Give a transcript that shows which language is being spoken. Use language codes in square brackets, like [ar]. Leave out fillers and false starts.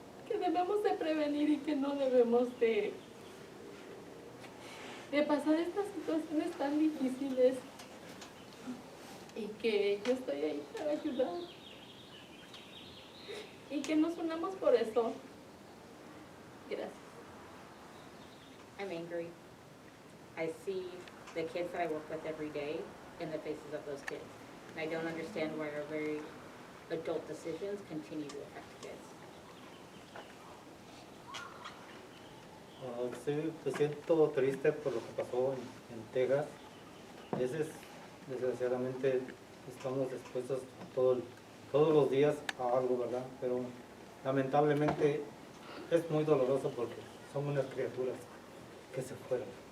[es] que debemos de prevenir y que no debemos de pasar estas situaciones tan difíciles, y que yo estoy ahí para ayudar y que nos unamos por eso. Gracias. [en] I'm angry. I see the kids that I work with every day in the faces of those kids. And I don't understand why our very adult decisions continue to affect kids. [es] Sí, me siento triste por lo que pasó en Texas. Desgraciadamente estamos expuestos todos los días a algo, ¿verdad? Pero lamentablemente es muy doloroso porque son unas criaturas que se fueron.